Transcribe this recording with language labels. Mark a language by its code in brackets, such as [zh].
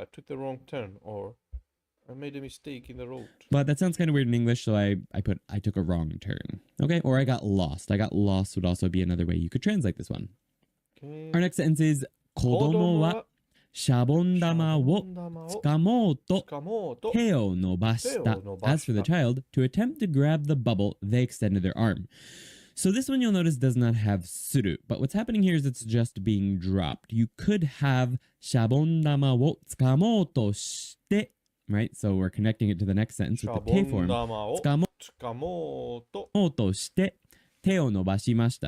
[en] I took the wrong turn or I made a mistake in the road. But that sounds kind of weird in English, so I took a wrong turn. Okay, or I got lost. I got lost would also be another way you could translate this one. Okay. Our next sentence is [ja] 子供はシャボン玉を掴もうと手を伸ばした. [en] As for the child, to attempt to grab the bubble, they extended their arm. So this one you'll notice does not have suru, but what's happening here is it's just being dropped. You could have [ja] シャボン玉を掴もうとして, [en] right? So we're connecting it to the next sentence with the te form. [ja] 掴もうとして手を伸ばしました.